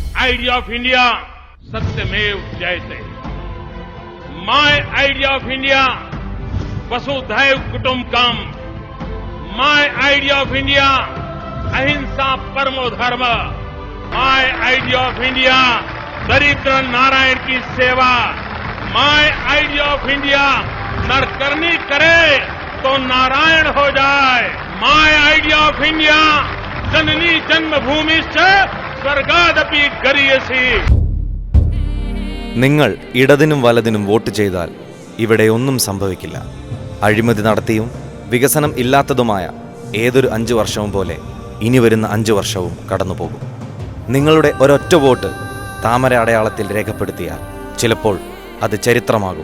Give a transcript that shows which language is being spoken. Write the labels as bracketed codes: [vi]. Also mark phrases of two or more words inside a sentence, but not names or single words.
[en] idea of India, [sa] सत्यमेव जयते. [en] My idea of India, [sa] वसुधैव कुटुम्बकम्. [en] My idea of India, [sa] अहिंसा परमो धर्म. [en] My idea of India, [hi] दरिद्र नारायण की सेवा. [en] My idea of India, [hi] नर करनी करे तो नारायण हो जाए. [en] My idea of India, [sa] जननी जन्मभूमि से स्वर्गादपि गरीयसी. [ml] നിങ്ങൾ ഇടതിനും വലതിനും വോട്ട് ചെയ്താൽ ഇവിടെ ഒന്നും സംഭവിക്കില്ല. അഴിമതി നടത്തിയും വികസനം ഇല്ലാത്തതുമായ ഏതൊരു 5 വർഷവും പോലെ ഇനി വരുന്ന 5 വർഷവും കടന്നുപോകും. നിങ്ങളുടെ ഒരൊറ്റ വോട്ട് താമര അടയാളത്തിൽ രേഖപ്പെടുത്തിയാൽ ചിലപ്പോൾ അത് ചരിത്രമാകും.